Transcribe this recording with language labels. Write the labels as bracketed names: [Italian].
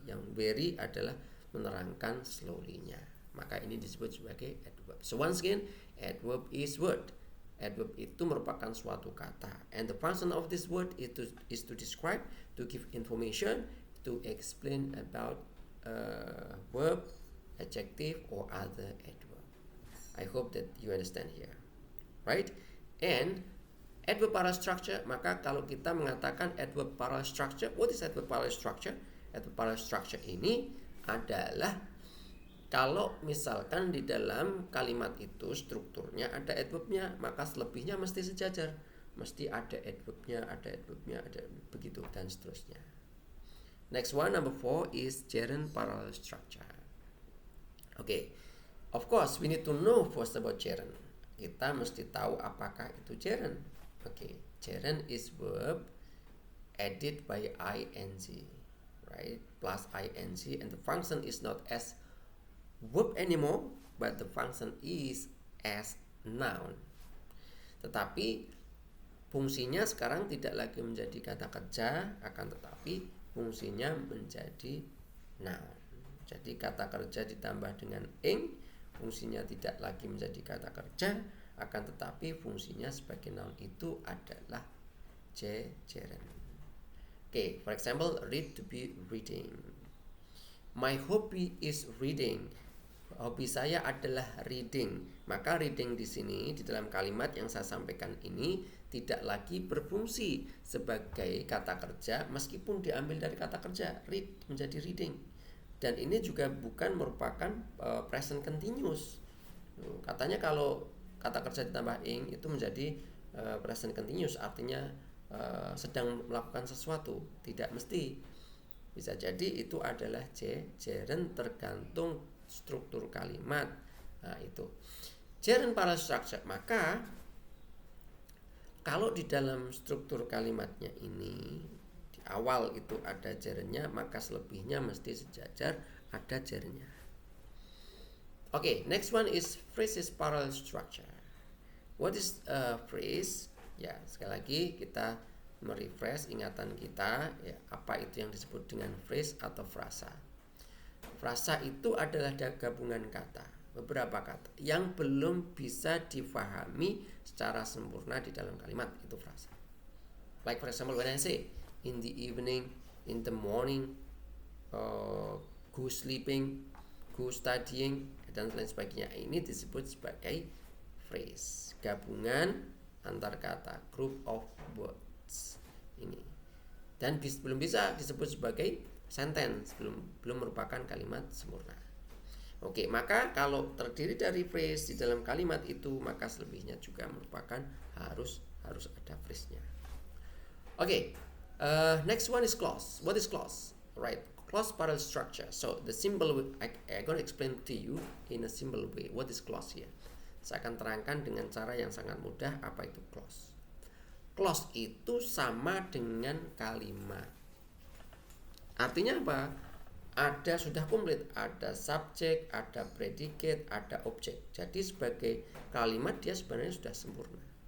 [Indonesian] Yang very adalah menerangkan slowly-nya. Maka ini disebut sebagai adverb. [English] So once again, adverb is word. [Indonesian] Adverb itu merupakan suatu kata, [English] and the function of this word is to describe, to give information, to explain about verb, adjective, or other adverb. I hope that you understand here, right? And adverb parallel structure, [Indonesian] maka kalau kita mengatakan adverb parallel structure, [English] what is adverb parallel structure? [Indonesian] Adverb parallel structure ini adalah kalau misalkan di dalam kalimat itu strukturnya ada adverbnya, maka selebihnya mesti sejajar. Mesti ada adverbnya, ada begitu dan seterusnya. [English] Next one, number 4 is gerund parallel structure. Okay, of course we need to know first about gerund. [Indonesian] Kita mesti tahu apakah itu gerund. [English] Okay, gerund is verb added by ing, right? Plus ing, and the function is not as verb anymore, but the function is as noun. [Indonesian] Tetapi fungsinya sekarang tidak lagi menjadi kata kerja, akan tetapi fungsinya menjadi noun. Jadi kata kerja ditambah dengan ing, fungsinya tidak lagi menjadi kata kerja, akan tetapi fungsinya sebagai noun itu adalah jejeran. [English] Okay, for example, read to be reading. My hobby is reading. [Indonesian] Hobi saya adalah reading. Maka reading di sini di dalam kalimat yang saya sampaikan ini tidak lagi berfungsi sebagai kata kerja meskipun diambil dari kata kerja read menjadi reading. Dan ini juga bukan merupakan present continuous. Katanya kalau kata kerja ditambah ing itu menjadi present continuous, artinya sedang melakukan sesuatu. Tidak mesti. Bisa jadi itu adalah gerund tergantung struktur kalimat. Nah, itu gerund parallel structure. Maka kalau di dalam struktur kalimatnya ini di awal itu ada gerundnya, maka selebihnya mesti sejajar ada gerundnya. [English] Okay, next one is phrases parallel structure. What is a phrase? [Indonesian] Ya, sekali lagi kita merefresh ingatan kita, ya, apa itu yang disebut dengan phrase atau frasa. Frasa itu adalah gabungan kata, beberapa kata yang belum bisa difahami secara sempurna di dalam kalimat, itu frasa. [English] Like for example when I say in the evening, in the morning, go sleeping, go studying, [Indonesian] dan lain sebagainya. Ini disebut sebagai phrase, gabungan antar kata, [English] group of words [Indonesian] ini. Dan belum bisa disebut sebagai sentence, belum merupakan kalimat sempurna. Oke, maka kalau terdiri dari phrase di dalam kalimat itu, maka selebihnya juga merupakan harus ada phrase-nya. [English] Oke, next one is clause. What is clause? Right, clause parallel structure. So the simple way, I'm gonna explain to you in a simple way what is clause here. [Indonesian] Saya akan terangkan dengan cara yang sangat mudah apa itu clause. Clause itu sama dengan kalimat. Artinya apa? Ada sudah komplit, ada subjek, ada predicate, ada objek. Jadi sebagai kalimat dia sebenarnya sudah sempurna.